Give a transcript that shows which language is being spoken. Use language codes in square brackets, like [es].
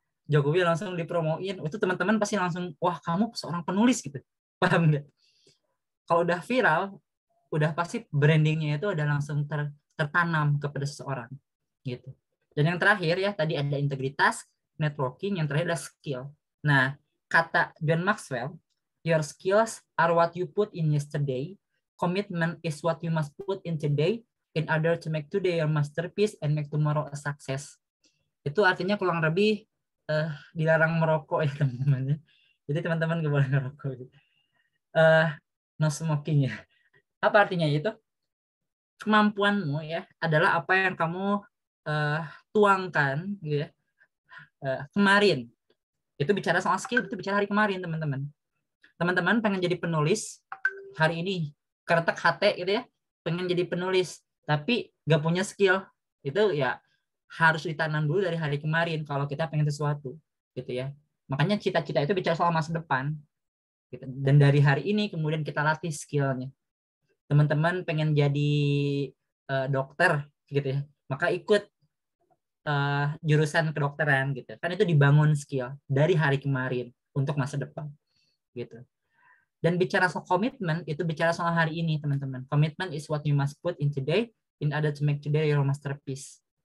[id] Jokowi langsung dipromoin, itu teman-teman pasti langsung, wah kamu seorang penulis gitu. Paham nggak? Kalau udah viral, udah pasti brandingnya itu udah langsung tertanam kepada seseorang gitu. Dan yang terakhir ya, tadi ada integritas, networking, yang terakhir adalah skill. Nah, kata John Maxwell, [en] your skills are what you put in yesterday. Commitment is what you must put in today in order to make today your masterpiece and make tomorrow a success. [id] Itu artinya kurang lebih dilarang merokok ya teman-teman. Jadi teman-teman gak boleh merokok. [en] No smoking [id] ya. Apa artinya itu? Kemampuanmu ya adalah apa yang kamu tuangkan gitu ya, kemarin. Itu bicara soal skill, itu bicara hari kemarin teman-teman. Teman-teman pengen jadi penulis hari ini, keretek hati gitu ya, pengen jadi penulis, tapi gak punya skill, itu ya harus ditanam dulu dari hari kemarin kalau kita pengen sesuatu gitu ya. Makanya cita-cita itu bicara soal masa depan gitu. Dan dari hari ini kemudian kita latih skillnya. Teman-teman pengen jadi dokter gitu ya, maka ikut jurusan kedokteran gitu. Kan itu dibangun skill dari hari kemarin untuk masa depan gitu. Dan bicara soal komitmen itu bicara soal hari ini, teman-teman. [en] Commitment is what you must put in today in order to make today your masterpiece.